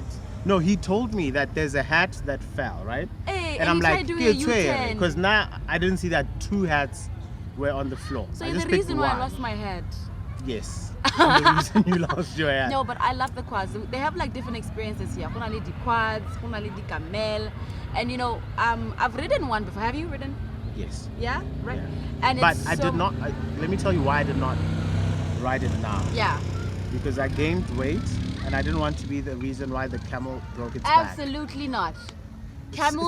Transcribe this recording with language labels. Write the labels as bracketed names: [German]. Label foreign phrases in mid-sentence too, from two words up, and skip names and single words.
[English] No, he told me that there's a hat that fell, right? Hey, And I'm you like, tried doing a U-turn. because now I didn't see that two hats were on the floor. So I you're just the picked reason why I one. lost my hat. Yes. I'm the reason you lost your hat. No, but I love the quads. They have like different experiences here. [Tswana] Kuna le di quads, kuna le di camel, [English] and I've ridden one before. Have you ridden? Yes. Yeah, right. Yeah. And But it's I so, did not. Let me tell you why I did not ride it now. Yeah, Because I gained weight and I didn't want to be the reason why the camel broke its back. absolutely not. Camels